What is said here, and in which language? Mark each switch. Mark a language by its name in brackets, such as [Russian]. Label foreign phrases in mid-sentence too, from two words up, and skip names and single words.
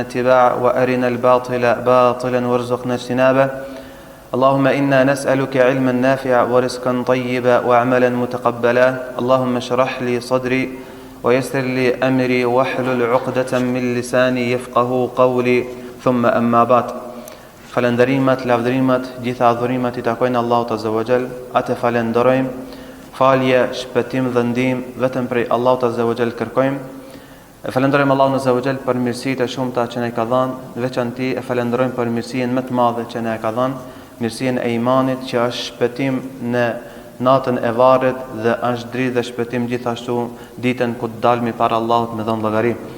[Arabic] اتباعه وأرنا الباطل باطلا وارزقنا اجتنابه اللهم إنا نسألك علما نافعا ورزقا طيبا وعملا متقبلا اللهم اشرح لي صدري ويسر لي أمري واحلل عقدة من لساني يفقه قولي ثم أما بعد [Albanian] falenderimet, lavdërimet, gjitha adhurimet I takojnë Allahut [Arabic] عز وجل. [Albanian] Atë falenderojmë, falje, shpëtim dhe ndihmë vetëm prej Allahut [Arabic] عز وجل [Albanian] kërkojmë. E falenderojmë Allahun [Arabic] عز وجل [Albanian] për mirësitë e shumta që na I ka dhënë, në veçanti e falenderojmë për mirësinë më të madhe që na e ka dhënë, mirësinë e imanit që është shpëtim në natën e varrit dhe është dritë dhe shpëtim gjithashtu ditën ku të dalmi para Allahut me dhënë llogari.